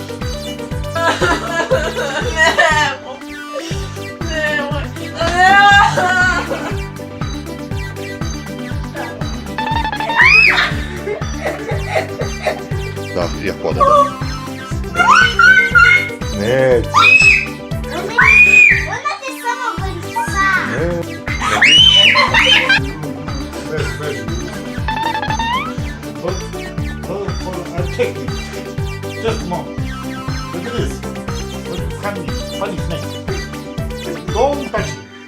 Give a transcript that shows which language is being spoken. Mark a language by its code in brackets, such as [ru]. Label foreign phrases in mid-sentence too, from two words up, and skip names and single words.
[hr] Da, ja podam. Neće. Ona te samo vrsa. [en] I'll take it. Just a moment. Look at this. Look at funny snake. Don't touch it.